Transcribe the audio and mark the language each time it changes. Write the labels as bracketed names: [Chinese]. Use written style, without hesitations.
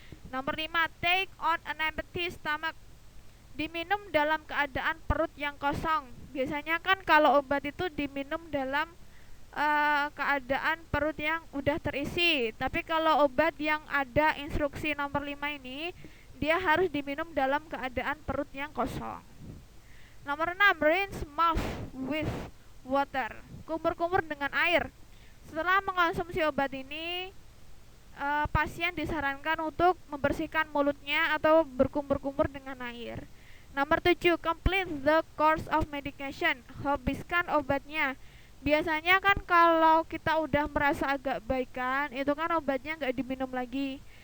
[Indonesian] Nomor 5, [English] take on an empty stomach. [Indonesian] Diminum dalam keadaan perut yang kosong. Biasanya kan kalau obat itu diminum dalam keadaan perut yang udah terisi. Tapi kalau obat yang ada instruksi nomor 5 ini, dia harus diminum dalam keadaan perut yang kosong. [English] Nomor 6, rinse mouth with water. [Indonesian] Kumur-kumur dengan air. Setelah mengkonsumsi obat ini, pasien disarankan untuk membersihkan mulutnya atau berkumur-kumur dengan air. [English] Nomor 7, complete the course of medication. [Indonesian] Habiskan obatnya. Biasanya kan kalau kita udah merasa agak baikan, itu kan obatnya nggak diminum lagi.